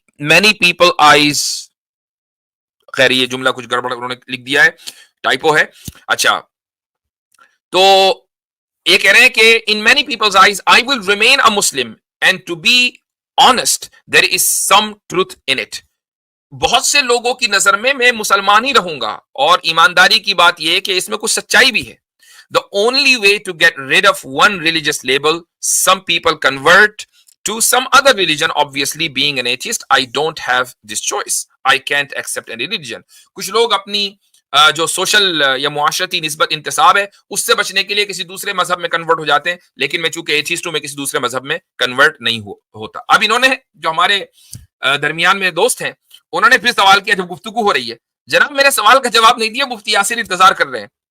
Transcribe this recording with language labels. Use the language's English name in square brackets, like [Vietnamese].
[English] many people eyes، [Urdu] خیر یہ جملہ کچھ گڑبڑ انہوں نے لکھ دیا ہے، ٹائپو ہے. اچھا تو یہ کہہ رہے ہیں کہ [English] in many people's eyes I will remain a Muslim and to be honest there is some truth in it. [Urdu] بہت سے لوگوں کی نظر میں مسلمان ہی رہوں گا، اور ایمانداری کی بات یہ ہے کہ اس میں کچھ سچائی بھی ہے. [English] The only way to get rid of one religious label, some people convert to some other religion. Obviously being an atheist I don't have this choice. I can't accept any religion. [Urdu] کچھ لوگ اپنی جو social یا معاشرتی نسبت انتصاب ہے اس سے بچنے کے لیے کسی دوسرے مذہب میں کنورٹ ہو جاتے ہیں، لیکن میں چونکہ ایتھیسٹ ہوں میں کسی دوسرے مذہب میں کنورٹ نہیں ہوتا. اب انہوں نے جو ہمارے درمیان میں دوست ہیں انہوں نے پھر سوال کیا، جب گفتگو ہو رہی ہے، جناب میرے سوال کا جواب نہیں دیا، مفتی یاسر انتظار کر رہے ہیں.